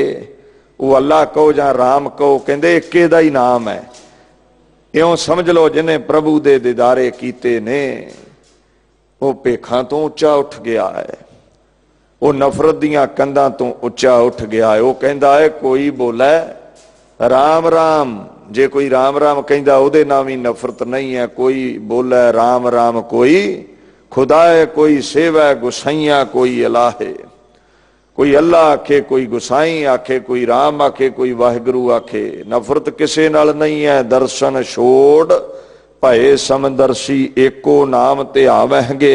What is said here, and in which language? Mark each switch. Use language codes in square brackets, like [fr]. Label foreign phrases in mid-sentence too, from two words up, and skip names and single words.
[pa] ਵੋ ਅੱਲਾਹ ਕਹੋ ਜਾਂ ਰਾਮ ਕਹੋ, ਕਹਿੰਦੇ ਏਕੇ ਦਾ ਹੀ ਨਾਮ ਹੈ। ਇਉਂ ਸਮਝ ਲਓ ਜਿਨ੍ਹਾਂ ਪ੍ਰਭੂ ਦੇ ਦੀਦਾਰੇ ਕੀਤੇ ਨੇ, ਵੋ ਭੇਖਾਂ ਤੋਂ ਉੱਚਾ ਉੱਠ ਗਿਆ ਹੈ, ਵੋ ਨਫ਼ਰਤ ਦੀਆਂ ਕੰਧਾਂ ਤੋਂ ਉੱਚਾ ਉੱਠ ਗਿਆ ਹੈ। ਵੋ ਕਹਿੰਦਾ ਹੈ ਕੋਈ ਬੋਲੇ ਰਾਮ ਰਾਮ, ਜੇ ਕੋਈ ਰਾਮ ਰਾਮ ਕਹਿੰਦਾ ਉਹਦੇ ਨਾਮ ਹੀ ਨਫ਼ਰਤ ਨਹੀਂ ਹੈ। ਕੋਈ ਬੋਲੇ ਰਾਮ ਰਾਮ ਕੋਈ ਖੁਦਾ ਹੈ, ਕੋਈ ਸੇਵਾ ਗੁਸਾਈਆ ਕੋਈ ਅਲਾਹੇ। ਕੋਈ ਅੱਲਾਹ ਆਖੇ, ਕੋਈ ਗੁਸਾਈ ਆਖੇ, ਕੋਈ ਰਾਮ ਆਖੇ, ਕੋਈ ਵਾਹਿਗੁਰੂ ਆਖੇ। ਨਫ਼ਰਤ ਕਿਸੇ ਨਾਲ ਨਹੀਂ ਹੈ। ਦਰਸ਼ਨ ਛੋੜ ਭਏ ਸਮਦਰਸ਼ੀ, ਏਕੋ ਨਾਮ ਤੇ ਆਵੇਂਗੇ।